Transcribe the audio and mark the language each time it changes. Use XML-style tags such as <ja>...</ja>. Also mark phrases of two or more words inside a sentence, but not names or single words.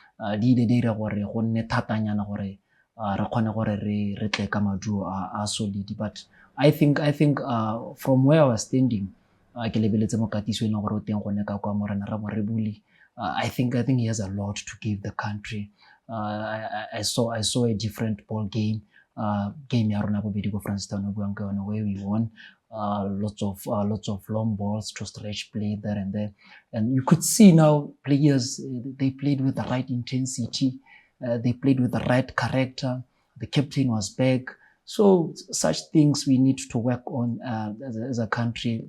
<en>But I think from where I was standing, I think he has a lot to give the country. I saw a different ball game.</en> <tn>Game ya rona bobedi go Francistown</tn> <en>where we won. lots of long balls to stretch play there and there. And you could see now players, they played with the right intensity, they played with the right character. The captain was back. So such things we need to work on as a country.</en>